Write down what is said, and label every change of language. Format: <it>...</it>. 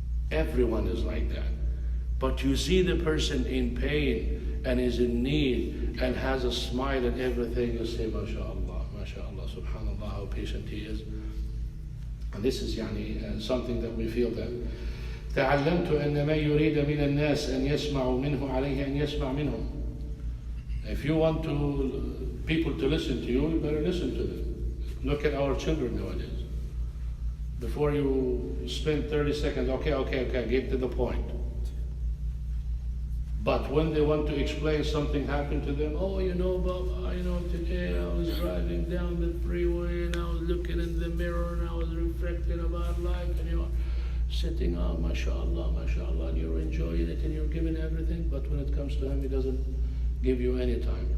<en>Everyone is like that. But you see the person in pain and is in need and has a smile and everything, you say, mashallah, subhanallah, how patient he is. And this is something that we feel that.</en> <ar>تعلمت أن ما يريد من الناس أن يسمعوا منه عليه أن يسمع منهم.</ar> <en>If you want people to listen to you, you better listen to them. Look at our children nowadays. Before you spend 30 seconds, okay, get to the point. But when they want to explain something happened to them, Baba, today I was driving down the freeway and I was looking in the mirror and I was reflecting about life and you are sitting on, mashallah, and you're enjoying it and you're giving everything, but when it comes to him, he doesn't give you any time.</en>